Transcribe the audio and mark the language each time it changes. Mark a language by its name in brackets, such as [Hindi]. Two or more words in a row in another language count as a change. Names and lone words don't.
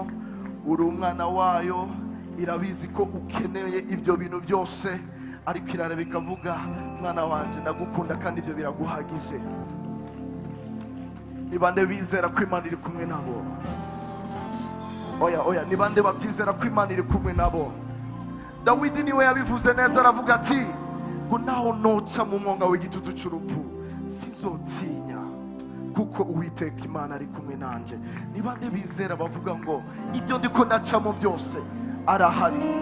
[Rundi] Uri umwana wayo, irabizi ko ukeneye ibyo bintu byose, ariko irareba ikavuga mwana wanje ndagukunda kandi ibyo biraguhagije. Ni bande bizera ko Imana iri kumwe nabo? Oya, ni bande batizera ko Imana iri kumwe nabo? Dawidi niwe yabivuze neza, aravuga ati ngo naho noca mu mwonga w'igitutu cy'urupfu sinzotinya, kuko Uwiteka Imana ari kumwe nanje. Ni bande bizera bavuga ngo ibyo ndiko ndacamo byose arahari?